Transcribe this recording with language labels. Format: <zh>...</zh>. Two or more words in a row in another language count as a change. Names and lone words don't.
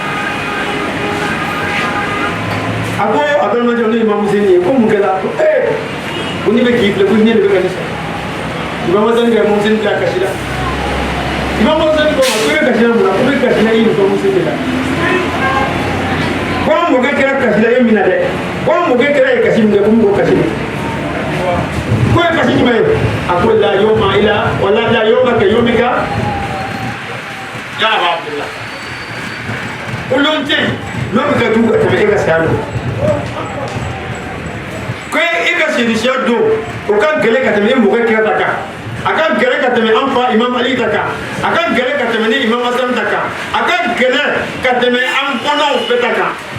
<bm>a ko a balimakɛ ne imam Hussein ye ko mun kɛra ko ne bɛ k'i filɛ ko ne de bɛ ka ne sɔrɔ imam Hasan ka imam Hussein bila kasi la imam Hussein ko ma ko bɛ kasi la mun na ko bɛ kasi la i imam Hussein de la ko an mɔkɛ kɛra kasi la e min na dɛ ko an mɔkɛ kɛra ye kasi min kɛ ko n b'o kasi min ko ye kasi jumɛn ye a ko</bm> <ar>la yawma ila wala la yawma ka yawmika</ar> <bm>ya Aba Abdullah ko lon tɛ n'o bɛ ka jugu ka tɛmɛ e ka saya don ko e ka sedisiya don o ka gɛlɛn ka tɛmɛ e mɔkɛ kɛra ta kan a ka gɛlɛn ka tɛmɛ an fa imam Ali ta kan a ka gɛlɛn ka tɛmɛ ni imam Hasan ta kan a ka gɛlɛn ka tɛmɛ an bɔnnaw bɛɛ ta kan</bm>